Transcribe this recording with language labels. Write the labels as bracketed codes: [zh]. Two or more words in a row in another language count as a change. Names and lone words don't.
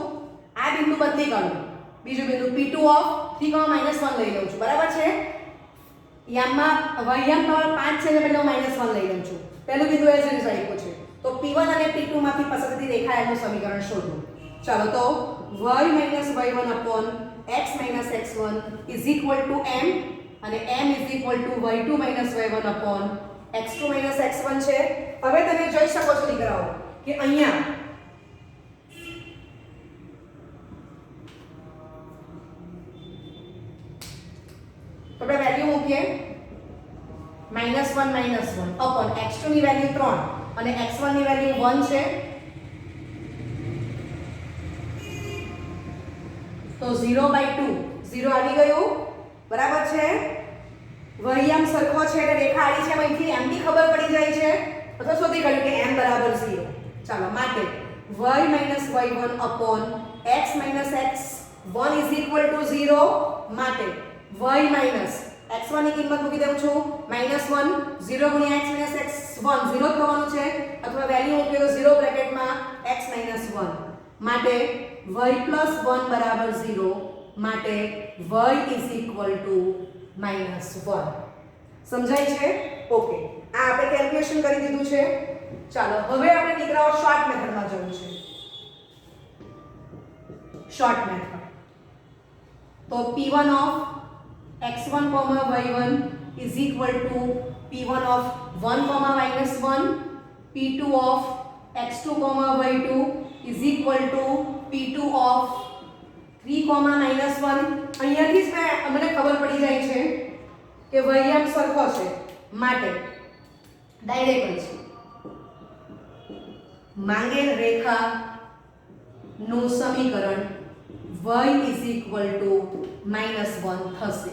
[gu] આ બિંદુ બદલી કાઢું, બીજું બિંદુ P2 of 3, -1 લઈ લઉં છું, બરાબર છે? યામમાં y તમારો 5 છે એટલે હું -1 લઈ લઉં છું. પહેલું બિંદુ એ જ રીતે આપ્યું છે. તો P1 અને P2 માંથી પસાર થતી રેખા L નું સમીકરણ શોધો. ચાલો તો [en] y - y1 upon x - x1 is equal to m અને m is equal to y2 - y1 upon x2 - x1 છે. [gu] હવે તમે જોઈ શકો છો દીકરાઓ કે અહીંયા તો આપણે વેલ્યુ મૂકીએ -1 [en] upon x2 [gu] ની વેલ્યુ 3 અને x1 ની વેલ્યુ 1 છે. તો 0/2 0 આવી ગયું, બરાબર છે? વહિયામ સરખો છે એટલે રેખા આડી છે, અહીંથી m ની ખબર પડી જાય છે અથવા શોધી કાઢ્યું કે m બરાબર 0. ચાલો માટે [en] y - y1 upon x - x1 is equal to 0 [gu] માટે [en] y minus x1 [gu] ની કિંમત મૂકી દઉં છું -1 0 ગુણ્યા x - x1 0 થવાનું છે અથવા વેલ્યુ મૂકીએ તો 0 બ્રેકેટમાં x - 1 માટે y + 1 બરાબર 0 માટે [en] y is equal to -1. [gu] સમજાય છે? ઓકે, આ આપણે કેલ્ક્યુલેશન કરી દીધું છે. ચાલો હવે આપણે દીકરાઓ શોર્ટ મેથડમાં જવું છે. [en] short method તો P1 of x1, y1 is equal to P1 of 1, -1, P2 of x2, y2 is equal to P2 of 3, -1. [gu] અહીંયાથી જ મને ખબર પડી જાય છે કે વહિયામ સરખો છે માટે ડાયરેક્ટ છે માંગેલ રેખા નું સમીકરણ [en] y is equal to -1 [gu] થશે.